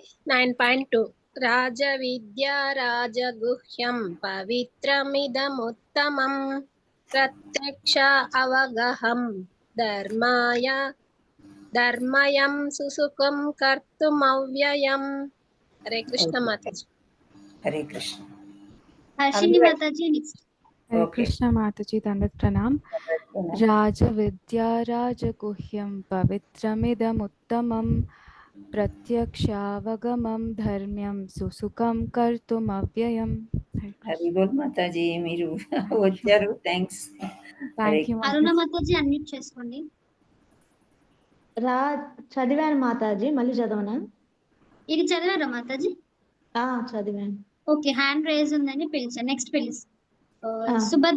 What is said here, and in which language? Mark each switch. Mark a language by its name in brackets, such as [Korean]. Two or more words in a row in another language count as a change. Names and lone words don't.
[Sanskrit] 9.2 రాజ విద్యా రాజగుహ్యం పవిత్రమిదముత్తమం ప్రత్యక్ష అవగహం ధర్మయం సుసుఖం కర్తుమవ్యయం. [Telugu] హరే కృష్ణ మాతాజీ. హరే కృష్ణ. హర్షిని మాతాజీ. నెక్స్ట్ [Hindi] हरे कृष्ण माता जी दंडवत प्रणाम। [Sanskrit] राज विद्या राजगुह्यं पवित्रमिदमुत्तमं प्रत्यक्षावगमं धर्म्यं सुसुखं कर्तुमव्ययम्। [Telugu] హరి బోల్ మాతాజీ. మీరు వచ్చారు. థ్యాంక్స్. అరుణ మాతాజీ అన్మ్యూట్ చేసుకోండి. చదివాను మాతాజీ. మళ్ళీ చదవనా? ఇది చదివారా మాతాజీ? చదివాను. ఓకే. [English] hand raise [Telugu] ఉందని పిలిచాను. నెక్స్ట్ పిలుస్తాను.